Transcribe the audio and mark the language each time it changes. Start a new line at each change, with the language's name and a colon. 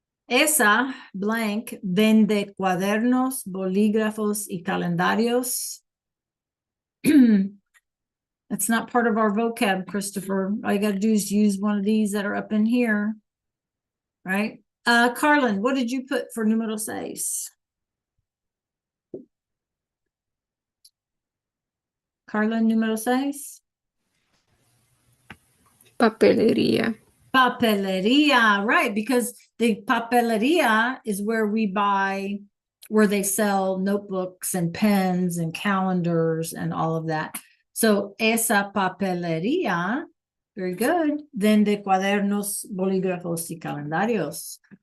Spanish: Esa blank vende cuadernos, bolígrafos y calendarios.
English: That's not part of our vocab, Christopher. All you got to do is use one of these that are up in here. Right? Carlin, what did you put for número 6? Carlin, número 6?
Spanish: Papelería. Papeleria, right?
English: Because the papeleria is where we buy, where they sell notebooks and pens and calendars and all of that. So
Spanish: esa papeleria,
English: very good.
Spanish: Vende cuadernos, bolígrafos y calendarios.